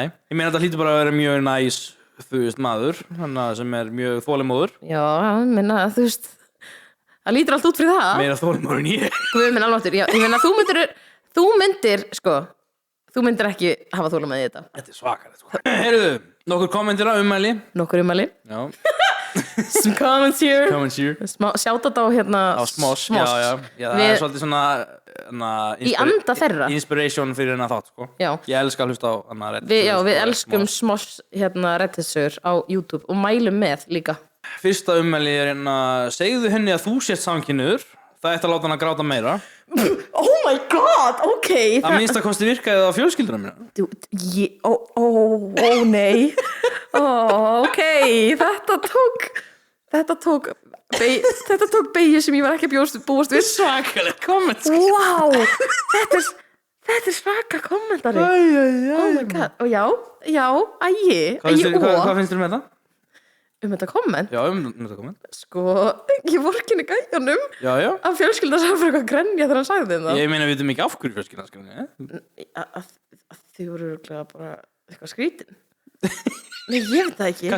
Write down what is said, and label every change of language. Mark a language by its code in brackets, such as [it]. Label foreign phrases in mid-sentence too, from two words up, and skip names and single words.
[is] Ég meina þetta hlýtur bara að vera mjög næs, þú veist, maður sem er mjög þolinmóður já, minna, þú veist það lítur allt út fyrir það Meira þolinmóður en ég Guð minn alváttur, já, ég meina þú myndir ekki hafa þolinmæði í þetta Þetta er svakalegt, sko Heyrðu, nokkur kommentir á ummæli nokkur ummæli Já, [en] some comments here comments here [is] sjáta þetta á hérna Á Smosh, já, það er svolítið svona í anda þeirra Inspiration fyrir hennar þátt, sko já. Ég elska að hlusta á hennar við elskum Smosh hérna redditsögur á YouTube og mælum með líka Fyrsta ummæli er segðu henni að þú sért samkynhneigður Það ætti að láta hann að gráta meira [en] oh my god, [is] ok Að minnsta kosti virkaði það á fjölskylduna mína nei ok, þetta tók beygju sem ég var ekki að búast við Svakaleg komment wow, þetta er svaka kommentari [en] oh my god, [is] og já, Hvað finnst þér um þetta? Þetta komment? Já, þetta komment Sko, ég vorkinni gæjanum Já að fjölskylda sá fyrir eitthvað að grenja þegar hann sagði þeim það Ég meina, við veitum ekki af hverju fjölskyldan skrenja að þau voru örugglega bara eitthvað skrítin Nei, ég veit það ekki